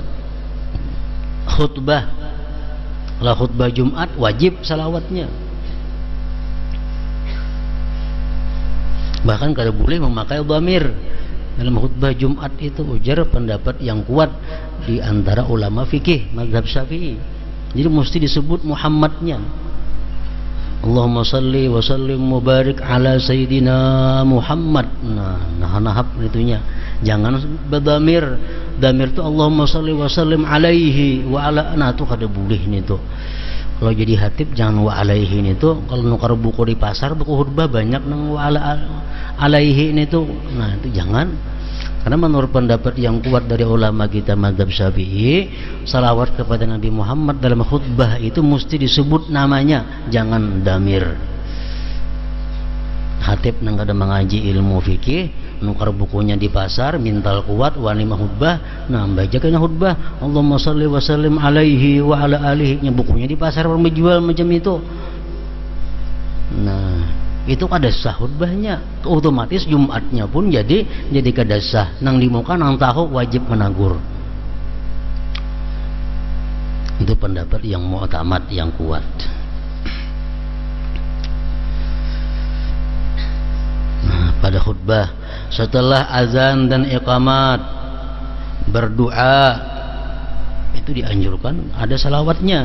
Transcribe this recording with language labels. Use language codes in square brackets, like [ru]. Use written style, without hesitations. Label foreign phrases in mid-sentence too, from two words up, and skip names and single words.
[bjn] Khutbah, lah khutbah Jumat wajib salawatnya. Bahkan kada boleh memakai dhamir dalam khutbah Jumat itu, ujar pendapat yang kuat di antara ulama fikih mazhab Syafi'i. Jadi mesti disebut Muhammadnya. [ar] اللهم صل وسلم بارك على سيدنا محمد. [bjn] Nah itunya. Jangan berdamir. Damir itu [ar] اللهم صل وسلم عليه وعلى. [bjn] Nah itu kada boleh nih tuh. Kalau jadi hatib jangan [ar] وعليه [bjn] ini tuh. Kalau nukar buku di pasar, buku khutbah banyak nang [ar] وعلى عليه [bjn] ini tuh. Nah itu jangan. [id] Karena menurut pendapat yang kuat dari ulama kita mazhab Syafi'i, salawat kepada Nabi Muhammad dalam khutbah itu mesti disebut namanya, jangan damir. [bjn] Hatib nang kada mengaji ilmu fikih, nukar bukunya di pasar, mintal kuat wani khutbah, nah baca kena khutbah [ar] اللهم صل وسلم عليه وعلى آله, [bjn] nya bukunya di pasar menjual macam itu. Nah itu kada sah khutbahnya, otomatis Jumatnya pun jadi kada sah. Nang di muka nang tahu wajib menagur. [id] Itu pendapat yang mu'tamad, yang kuat. Nah, pada khutbah setelah azan dan iqamat berdoa itu dianjurkan ada salawatnya.